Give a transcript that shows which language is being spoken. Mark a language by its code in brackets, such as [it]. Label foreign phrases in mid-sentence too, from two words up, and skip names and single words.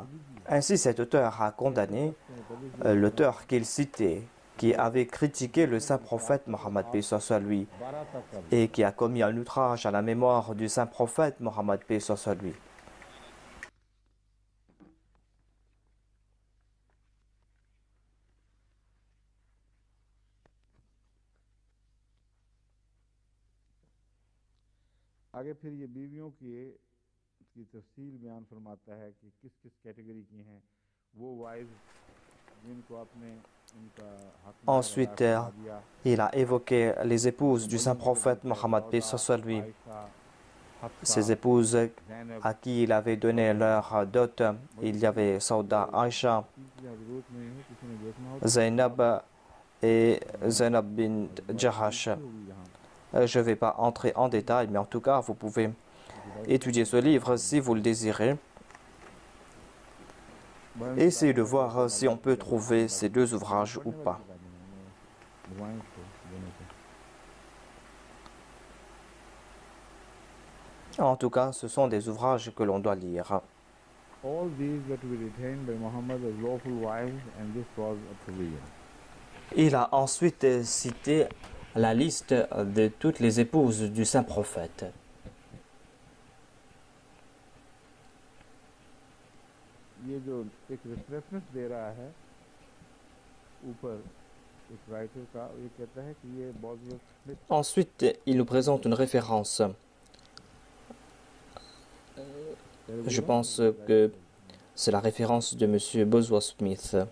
[fr] Ainsi, cet auteur a condamné l'auteur qu'il citait, qui avait critiqué le saint prophète Mohammed, paix soit sur lui, et qui a commis un outrage à la mémoire du saint prophète Mohammed, paix soit sur lui. [ur] آگے پھر یہ بیویوں کی تفصیل بیان فرماتا ہے کہ کس کس کیٹیگری کی ہیں وہ وائز جنکو آپنے انکا حق میں [fr] Ensuite, [ur] ادا دیا. [fr] il a évoqué les épouses du saint prophète Mohammed, paix soit sur lui. आयशा, Ces हफ्सा, épouses ज़ैनब, à qui il avait donné leur dot, il y avait Sauda, Aïcha, [ur] کی ضرورت نہیں ہے، کسی نے دیکھنا ہو تو [fr] Zainab et Zainab bint Jahash. [ur] ہوگی یہاں. [fr] Je ne vais pas entrer en détail, mais en tout cas, vous pouvez étudier ce livre si vous le désirez. Essayez de voir si on peut trouver ces deux ouvrages ou pas. En tout cas, ce sont des ouvrages que l'on doit lire. [en] All these were to be retained by Muhammad as lawful wives, and this was a provision. [fr] Il a ensuite cité la liste de toutes les épouses du saint prophète. [ur] یہ جو ایک ریفرنس دے رہا ہے اوپر ایک رائٹر کا، یہ کہتا ہے کہ یہ باسورتھ سمتھ [fr] Ensuite, il nous présente une référence. Je pense que c'est la référence de M. Bosworth Smith.